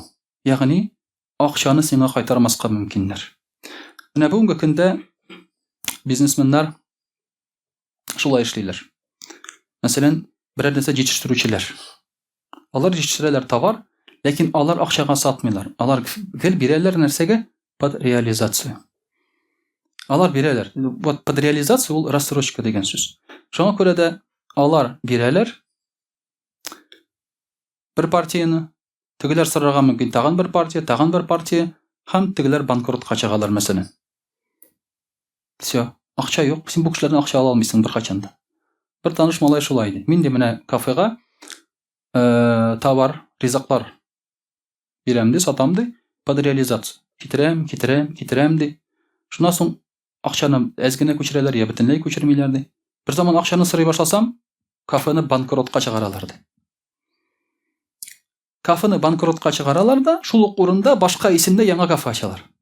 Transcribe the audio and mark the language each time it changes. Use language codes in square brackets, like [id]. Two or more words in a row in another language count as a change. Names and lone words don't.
[tt] Ягъни акчаны сиңа кайтармаска мөмкиннәр. Менә бүгенге көндә бизнесменнар шулай эшлиләр. Мәсәлән, берәр нәрсә җитештерүчеләр. Алар җитештерәләр товар, ләкин алар акчага сатмыйлар. Алар гел бирәләр нәрсәгә? [ru] Под реализация. [tt] Алар бирәләр. [ru] Вот под реализация [tt] ул рассрочка дигән сүз. Шуңа күрә дә алар бирәләр бер партияны, тегеләр сорарга мөмкин тагын бер партия, һәм тегеләр банкротка чыгалар мәсәлән. Всё. Акча юк, син бу кешеләрдән акча ала алмыйсың беркайчан да. Бер таныш малай шулай ди. Мин дә менә кафега товар, ризыклар бирәм ди, сатам ди, [ru] под реализация. [tt] Китерәм ди. Шуннан соң акчаны әзгенә күчерәләр, я бөтенләй күчермиләр ди. Бер заман акчаны сорый башласам, кафены банкротка чыгаралар ди. Кафены банкротка чыгаралар да, шул ук урында башка исемдә яңа кафе ачалар.